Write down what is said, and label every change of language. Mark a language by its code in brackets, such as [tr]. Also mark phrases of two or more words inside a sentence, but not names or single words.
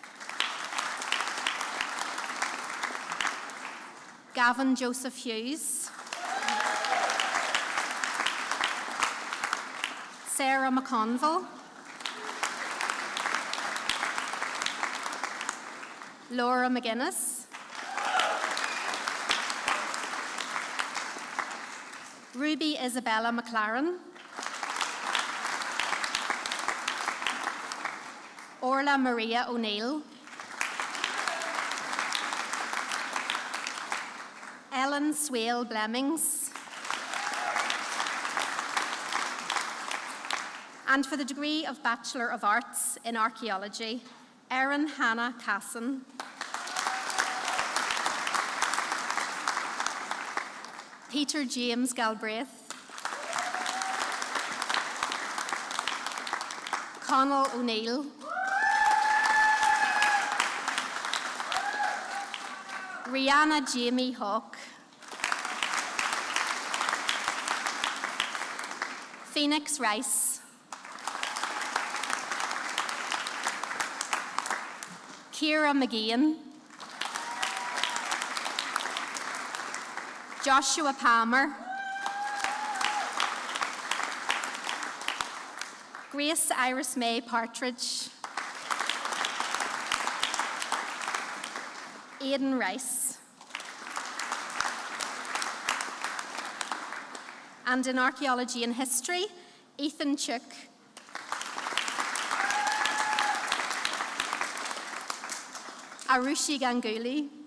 [en] Gavin Joseph Hughes, Sarah McConville, Laura McGuinness, Ruby Isabella McLaren, Orla Maria O'Neill, Ellen Swale Blemmings, and for the degree of Bachelor of Arts in Archaeology, Erin Hannah Casson, Peter James Galbraith, Connell O'Neill, Rihanna Jamie Hawke, Phoenix Rice, Ciara McGeehan, Joshua Palmer, Grace Iris May Partridge, Aidan Rice, and in Archaeology and History, Ethan Chook, Arushi Ganguly,